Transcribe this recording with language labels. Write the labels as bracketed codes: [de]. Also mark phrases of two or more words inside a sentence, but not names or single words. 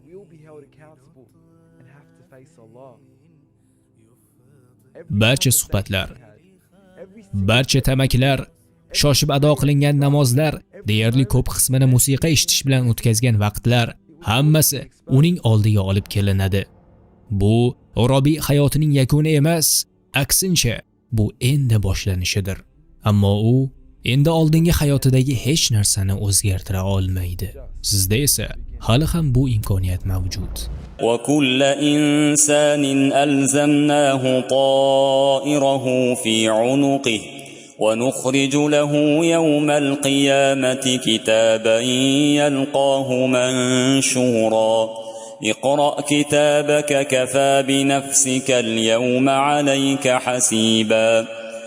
[uz] Barcha suhbatlar, barcha tamakilar, shoshib ado qilingan namozlar, deyarli ko'p qismini musiqa eshitish bilan o'tkazgan vaqtlar hammasi uning oldiga olib kelinadi. Bu Robi hayotining yakuni emas, aksincha bu endi boshlanishidir. Ammo u endi oldingi hayotidagi hech narsani o'zgartira olmaydi. Sizda esa hali ham bu imkoniyat mavjud. [ar] وكل إنسان ألزمناه طائره في عنقه ونخرج له يوم القيامة كتابا يلقاه منشورا اقرأ كتابك كفى بنفسك اليوم عليك حسيبا